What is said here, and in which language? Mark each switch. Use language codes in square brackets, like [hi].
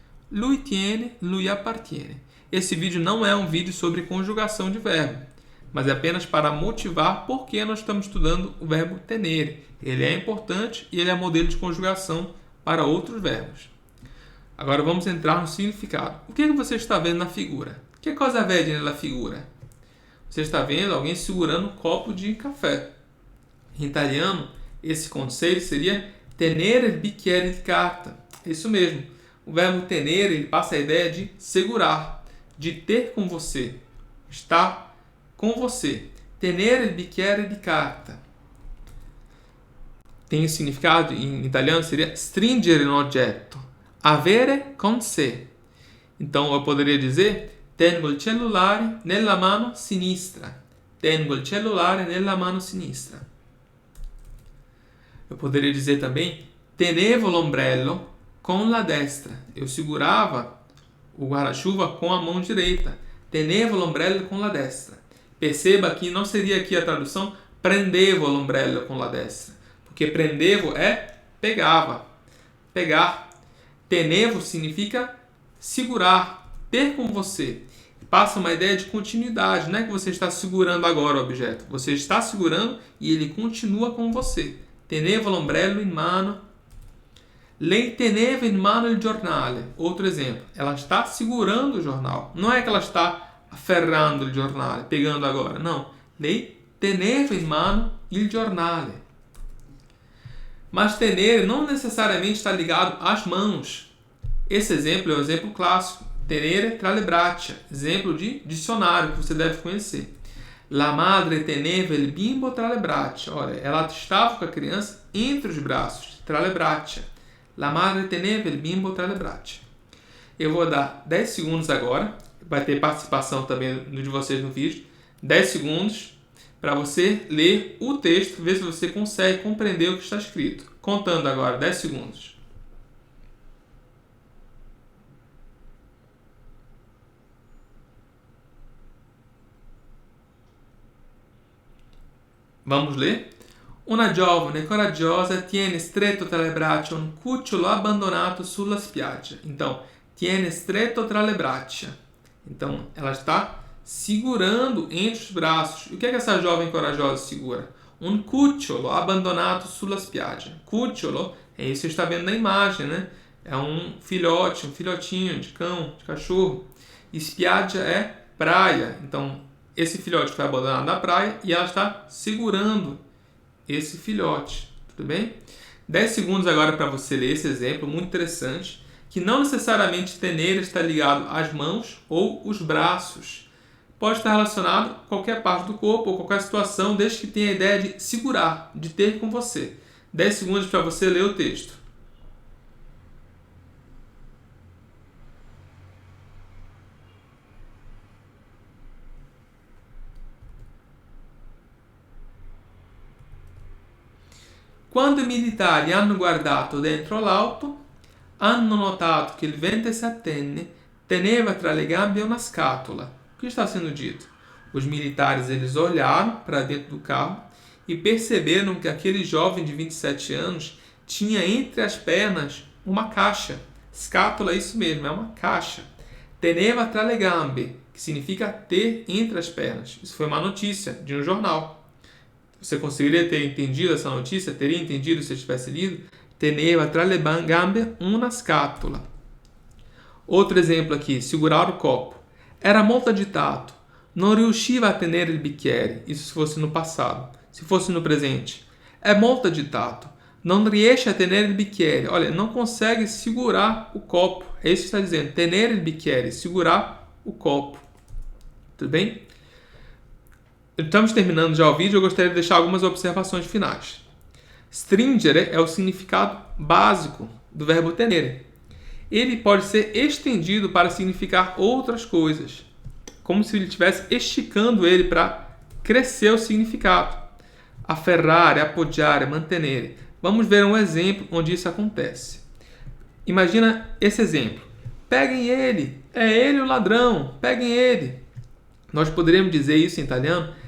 [it] Lui tiene, lui appartiene. [pt] Esse vídeo não é um vídeo sobre conjugação de verbo, mas é apenas para motivar por que nós estamos estudando o verbo tenere. Ele é importante e ele é modelo de conjugação para outros verbos. Agora vamos entrar no significado. O que você está vendo na figura? [it] Que cosa vede nella figura? [pt] Você está vendo alguém segurando um copo de café. Em italiano, esse conceito seria tenere il bicchiere di carta. Isso mesmo. O verbo tenere, ele passa a ideia de segurar, de ter com você, estar com você. [it] Tenere il bicchiere di carta. [pt] Tem o significado em italiano, seria stringere un oggetto, avere con sé. Então eu poderia dizer: tengo il cellulare nella mano sinistra. [it] Tengo il cellulare nella mano sinistra. [pt] Eu poderia dizer também: tenevo l'ombrello con la destra. Eu segurava o guarda-chuva com a mão direita. [it] Tenevo l'ombrello con la destra. [pt] Perceba que não seria aqui a tradução prendevo l'ombrello con la destra, porque prendevo é pegava, pegar. Tenevo significa segurar, ter com você. Passa uma ideia de continuidade. Não é que você está segurando agora o objeto. Você está segurando e ele continua com você. [it] Tenevo l'ombrello in mano. Lei teneva in mano il giornale. [pt] Outro exemplo. Ela está segurando o jornal. Não é que ela está afferrando il giornale, pegando agora. Não. [it] Lei teneva in mano il giornale. [pt] Mas tenere não necessariamente está ligado às mãos. Esse exemplo é um exemplo clássico. Tenere tra le braccia. Exemplo de dicionário que você deve conhecer. [it] La madre teneva il bimbo tra le braccia. Olha, ela estava com a criança entre os braços. Tra le braccia. La madre teneva il bimbo tra le braccia. [pt] Eu vou dar 10 segundos agora, vai ter participação também de vocês no vídeo, 10 segundos para você ler o texto, ver se você consegue compreender o que está escrito. Contando agora, 10 segundos. Vamos ler? [it] Una giovane coraggiosa tiene stretto tra le braccia un cucciolo abbandonato sulla spiaggia. [pt] Então, tiene stretto tra le braccia. Então, ela está segurando entre os braços. E o que é que essa jovem corajosa segura? [it] Un cucciolo abbandonato sulla spiaggia. [pt] Cucciolo é isso que você está vendo na imagem, né? É um filhote, um filhotinho de cão, de cachorro. E spiaggia é praia. Então, esse filhote foi abandonado na praia e ela está segurando esse filhote, tudo bem? 10 segundos agora para você ler esse exemplo, muito interessante, que não necessariamente tenere está ligado às mãos ou os braços. Pode estar relacionado a qualquer parte do corpo ou qualquer situação, desde que tenha a ideia de segurar, de ter com você. 10 segundos para você ler o texto. [it] Quando i militari hanno guardato dentro l'auto, hanno notato che il ventissettenne teneva tra le gambe una scatola. [pt] O que está sendo dito? Os militares eles olharam para dentro do carro e perceberam que aquele jovem de 27 anos tinha entre as pernas uma caixa. Scatola é isso mesmo, é uma caixa. Teneva tra le gambe, que significa ter entre as pernas. Isso foi uma notícia de um jornal. Você conseguiria ter entendido essa notícia? Teria entendido se eu tivesse lido? [it] Teneva tra le gambe una scatola. [pt] Outro exemplo aqui, segurar o copo. [it] Era molto agitato. Non riusciva a tenere il bicchiere. [pt] Isso se fosse no passado. Se fosse no presente. É molto agitato. [it] Non riesce a tenere il bicchiere. [pt] Olha, não consegue segurar o copo. É isso que está dizendo. Tenere il bicchiere. Segurar o copo. Tudo bem? Estamos terminando já o vídeo, eu gostaria de deixar algumas observações finais. Stringere é o significado básico do verbo tenere. Ele pode ser estendido para significar outras coisas, como se ele estivesse esticando ele para crescer o significado. [it] Afferrare, appoggiare, mantenere. [pt] Vamos ver um exemplo onde isso acontece. Imagina esse exemplo. Peguem ele, é ele o ladrão, peguem ele. Nós poderíamos dizer isso em italiano.